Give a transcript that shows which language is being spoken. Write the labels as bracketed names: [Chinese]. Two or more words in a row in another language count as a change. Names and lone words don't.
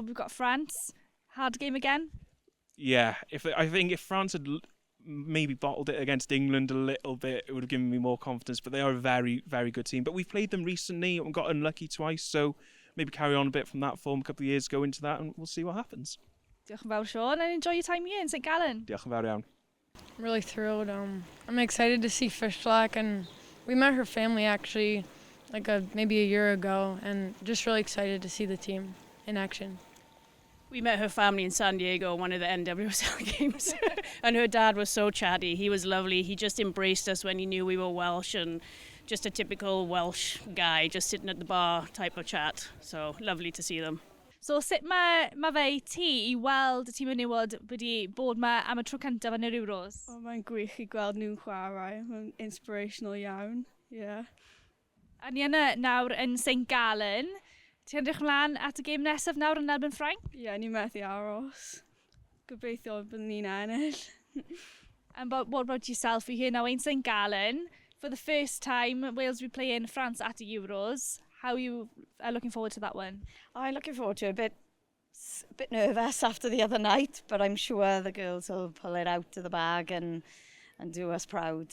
[English] We've got France. Hard game again? Yeah, I think if France had maybe bottled it against England a little bit, it would have given me more confidence. But they are a very, very good team. But we've played them recently and got unlucky twice, so maybe carry on a bit from that form a couple of years ago into that, and we'll see what happens. [Welsh] Diolch yn fawr, Sean, [English] and enjoy your time here in St Gallen. [Welsh] Diolch yn fawr iawn. [English] I'm really thrilled. I'm excited to see Fishlock, and we met her family actually maybe a year ago, and just really excited to see the team in action. We met her family in San Diego, one of the NWSL games, and her dad was so chatty. He was lovely. He just embraced us when he knew we were Welsh, and just a typical Welsh guy, just sitting at the bar type of chat. So lovely to see them. [Welsh] So sut mae fe i ti I weld y tîm menywod wedi bod ma am y tro cyntaf yn yr Euros? Mae'n gwych I gweld nhw'n chwarae. Mae'n inspirational iawn. [English] Yeah. [Welsh] A ni yna nawr yn St Gallen. Ti'n edrych ymlaen at y gêm nesaf nawr yn erbyn Ffrainc? Ie, ni methu aros. Gobeithio byddwn ni'n ennill. [English] And what about yourself? You're here now in St Gallen. For the first time, Wales will be playing France at the Euros. How are you looking forward to that one? I'm looking forward to it. A bit nervous after the other night, but I'm sure the girls will pull it out of the bag and do us proud.